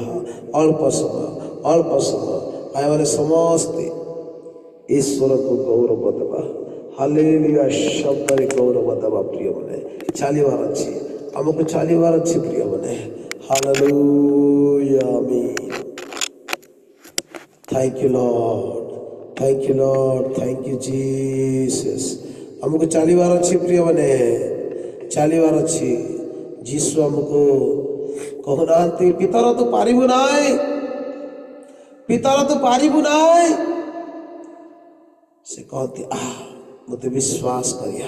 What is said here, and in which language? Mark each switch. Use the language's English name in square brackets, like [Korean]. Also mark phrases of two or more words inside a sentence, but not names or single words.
[Odia] ଅଳ୍ପ ସମୟ, ଅଳ୍ପ ସମୟ ଆମେମାନେ ସମସ୍ତେ ଈଶ୍ୱରକୁ ଗୌରବ ଦେବା। ହାଲେଲୁୟା ଶବ୍ଦରେ ଗୌରବ ଦେବା। ପ୍ରିୟମାନେ, ଚାଲିବାର ଅଛି, ଆମକୁ ଚାଲିବାର ଅଛି ପ୍ରିୟମାନେ। ହାଲେଲୁୟା। ଆମେନ୍। [English] Thank you Lord, thank you Lord, thank you Jesus। [Odia] ଆମକୁ ଚାଲିବାର ଅଛି ପ୍ରିୟମାନେ, ଚାଲିବାର ଅଛି। ଯୀଶୁ ଆମକୁ କହୁନାହାନ୍ତି, ପିତର ତୁ ପାରିବୁ ନାହିଁ, ପିତର ତୁ ପାରିବୁ ନାହିଁ। ସେ କହନ୍ତି, ମୋତେ ବିଶ୍ୱାସ କରିବା।